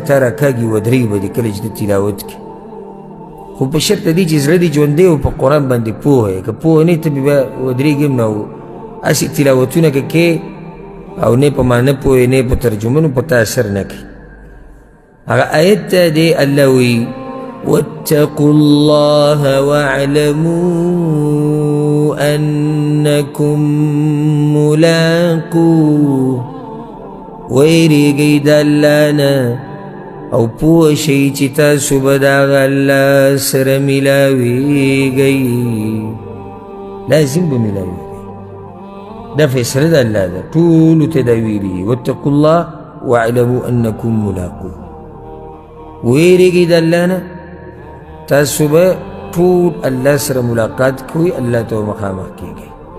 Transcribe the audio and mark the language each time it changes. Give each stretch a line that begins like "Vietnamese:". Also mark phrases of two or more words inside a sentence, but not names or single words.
Pashto: تا راکاږي ودرېږي به دې کله چې ته تلاوت کړي خو په شرط دی چې زړه دې ژوندی او په قرآن باندې پوهه یې که پوهه نه ته بیا ودرېږي هم نه او هسې تلاوتونه که کې او نه په معنی پوهې نه په ترجمه نو په تا اثر نه کوي هغه آیت ته دی الله وایي
Arabic: واتقوا الله واعلموا انکم
Pashto: ملاقوه ویریږئ د الله نه او پوه شئ چې تاسو به د هغه الله سره میلاویږئ لازم به میلاویږئ دا فیصله د الله ده ټولو ته دا ویلي
Arabic: واتقوا الله واعلموا انکم ملاقوه
Pashto: ویریږئ د الله نه تاسو به ټول الله سره ملاقات کوئ الله ته مخامخ کیږئ